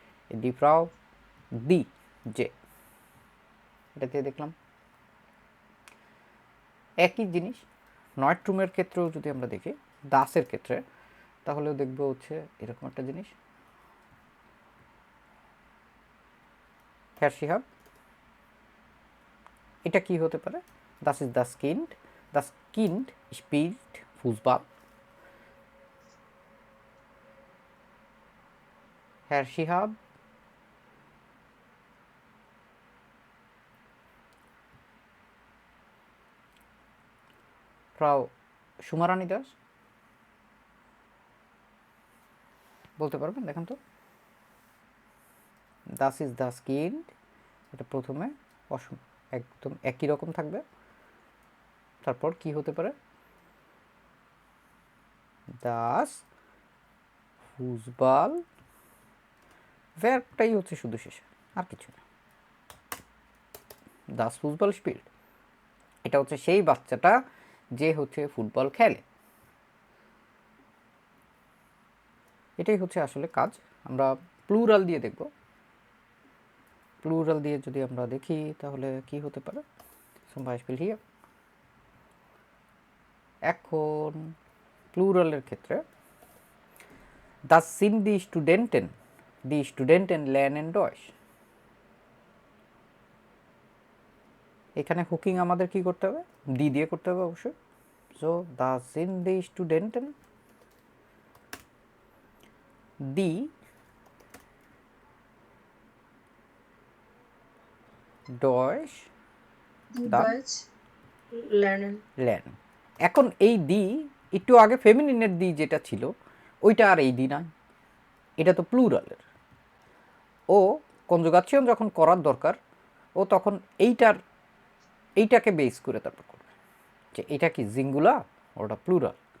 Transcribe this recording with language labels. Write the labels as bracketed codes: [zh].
[bn] এই দি ফ্রাউ, দি, যে, এটা দিয়ে দেখলাম একই জিনিস। নয়ট্রুমের ক্ষেত্রেও যদি আমরা দেখি, দাসের ক্ষেত্রে, তাহলেও দেখবো হচ্ছে এরকম একটা জিনিস, হ্যার শিহাব, এটা কি হতে পারে? [de] Das ist das Kind. Das Kind spielt Fußball. [bn] Herr Shihab, Frau সুমারানী Das, বলতে পারবেন? দেখেন তো, [de] Das ist das Kind, [bn] এটা প্রথমে একদম একই রকম থাকবে। তারপর কি হতে পারে? [de] Das Fußball, [bn] ভার্বটাই হচ্ছে শুধু শেষে, আর কিছু না। [de] Das Fußball spielt, [bn] এটা হচ্ছে সেই বাচ্চাটা যে হচ্ছে ফুটবল খেলে। এটাই হচ্ছে আসলে কাজ। আমরা প্লুরাল দিয়ে দেখব। প্লুরাল দিয়ে যদি আমরা দেখি তাহলে কি হতে পারে? [de] Zum Beispiel hier, [bn] এখন প্লুরালের ক্ষেত্রে [de] Das sind die Studenten. Die Studenten lernen Deutsch. [bn] এখানে হুকিং আমাদের কি করতে হবে? দি দিয়ে করতে হবে অবশ্যই। [de] So, das sind die Studenten, die Deutsch Deutsch lernen. lernen. [bn] এখন এই দি, একটু আগে ফেমিনিনের দি যেটা ছিল ওইটা আর এই দি না, এটা তো প্লুরালের। ও কনজুগাশন যখন করার দরকার ও তখন এইটাকে বেস করে তারপর করবে যে এটা কি জিঙ্গুলার, ওটা প্লুরাল।